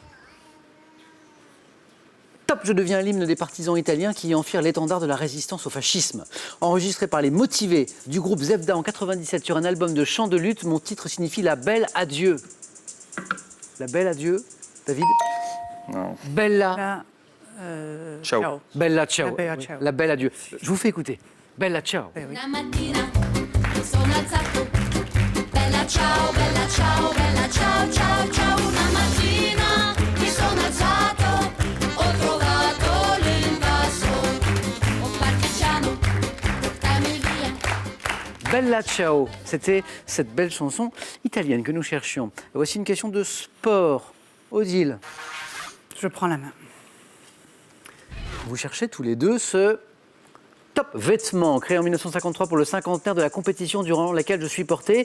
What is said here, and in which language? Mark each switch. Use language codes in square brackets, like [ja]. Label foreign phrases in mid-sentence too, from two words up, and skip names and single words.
[fr] Non. Top, Top, je deviens l'hymne des partisans italiens qui enfirent l'étendard de la résistance au fascisme. Enregistré par les Motivés du groupe Zebda en 97 sur un album de chants de lutte, mon titre signifie La Belle Adieu. La Belle Adieu, David? Non. Bella. Là, Ciao. Bella ciao. La Bella ciao. La Belle Adieu. Je vous fais écouter. Bella ciao. Eh oui. [it] Una mattina mi sono alzato, bella ciao, ciao, ciao. Una mattina mi sono alzato, ho trovato l'invaso, oh partigiano, portami via. [fr] Bella ciao. C'était cette belle chanson italienne que nous cherchions. Voici une question de sport. Odile, Je prends la main. vous cherchez tous les deux ce top vêtement créé en 1953 pour le cinquantenaire de la compétition durant laquelle je suis porté.